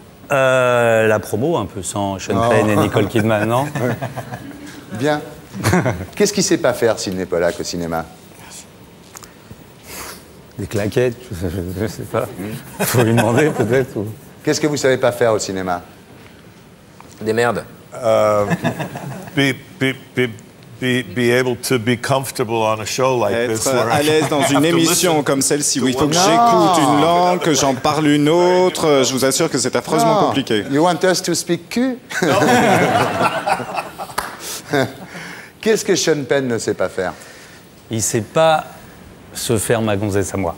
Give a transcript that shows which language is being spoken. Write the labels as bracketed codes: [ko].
[fr] La promo, un peu sans Sean Penn et Nicole Kidman, non? Bien. Qu'est-ce qu'il ne sait pas faire, Sydney Pollack, au cinéma? Des claquettes, je ne sais pas. Il faut lui demander, peut-être. Ou... Qu'est-ce que vous ne savez pas faire au cinéma? Des merdes. [en] Be able to be comfortable on a show like this. [fr] Être à l'aise dans une émission comme celle-ci où il faut que j'écoute une langue, que j'en parle une autre. Je vous assure que c'est affreusement compliqué. [en] You want us to speak cul? [fr] Qu'est-ce que Sean Penn ne sait pas faire? Il ne sait pas se faire ma gonzesse à moi.